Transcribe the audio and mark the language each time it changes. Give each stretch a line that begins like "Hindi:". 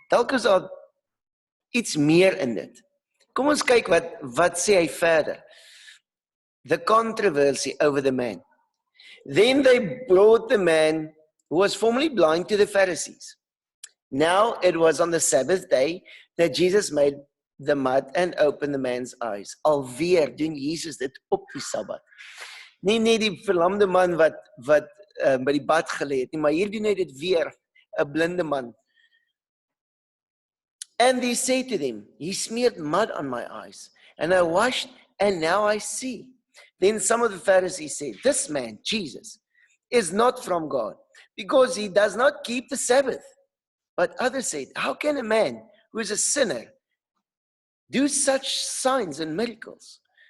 Afrikaans: Dalk is daar iets meer in dit. Kom ons kyk wat sê hy verder.
English: The controversy over the man. Then they brought the man who was formerly blind to the Pharisees. Now it was on the Sabbath day that Jesus made the mud and opened the man's eyes.
Afrikaans: Alweer doen Jesus dit op die Sabbat. Nie die verlamde man wat by die bad gelê het nie, maar hier doen hy dit weer, 'n blinde man.
English: And he said to them, he smeared mud on my eyes, and I washed, and now I see. Then some of the Pharisees said, this man, Jesus, is not from God, because he does not keep the Sabbath. But others said, how can a man who is a sinner do such signs and miracles?